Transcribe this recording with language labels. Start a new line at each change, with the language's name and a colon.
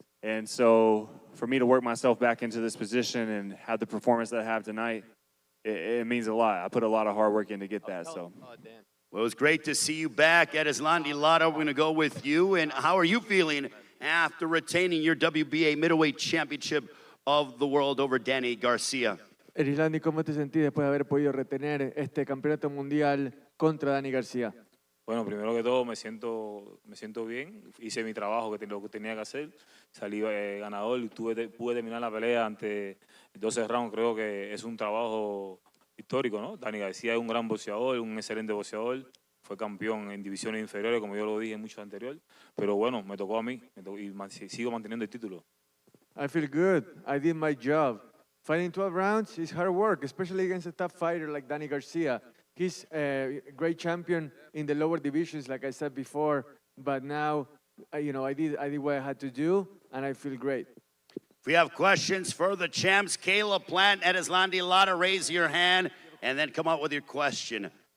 English: And so for me to work myself back into this position and have the performance that I have tonight, it means a lot. I put a lot of hard work in to get that. So. Well, it was great to see you back. Erislandy Lara, we're going to go with you. And how are you feeling after retaining your WBA middleweight championship of the world over Danny Garcia?
Spanish: Erislandy, ¿cómo te sentís después de haber podido retener este campeonato mundial contra Danny Garcia? Bueno, primero que todo me siento bien, hice mi trabajo, lo que tenía que hacer, salí ganador y pude terminar la pelea ante 12 rounds, creo que es un trabajo histórico, ¿no? Danny Garcia es un gran boxeador, un excelente boxeador, fue campeón en divisiones inferiores, como yo lo dije en muchos anteriores, pero bueno, me tocó a mí y sigo manteniendo el título.
English: I feel good, I did my job. Fighting 12 rounds is hard work, especially against a tough fighter like Danny Garcia. He's a great champion in the lower divisions, like I said before, but now, you know, I did what I had to do, and I feel great. If we have questions for the champs, Caleb Plant, Erislandy Lara, raise your hand and then come out with your question.